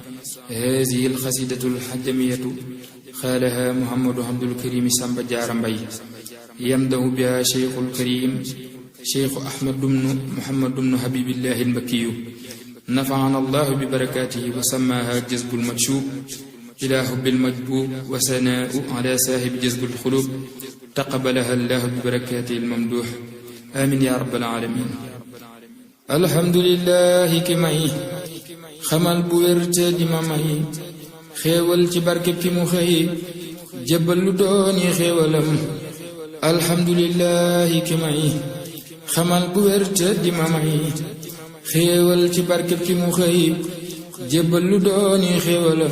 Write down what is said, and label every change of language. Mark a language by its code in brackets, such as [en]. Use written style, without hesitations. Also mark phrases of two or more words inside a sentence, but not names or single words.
[ar] هذه القصيدة الحجمية قالها محمد عبد الكريم سامبا جارا مباي يمدح بها شيخ الكريم شيخ أحمد بن محمد بن حبيب الله المكي نفعنا الله ببركاته وسماها جذب المكشوب إلى حب المجبوب وثناء على صاحب جذب القلوب تقبلها الله ببركاته الممدوح آمين يا رب العالمين. الحمد لله [wo] ki may xamal bu wér te di ma may xéewal ci barkeb ki mu xëy jébbal lu dooni xéewalam. alhamdulillahi ki may xamal bu wér te di ma may xéewal ci barkeb ki mu xëy jébbal lu dooni xéewalam.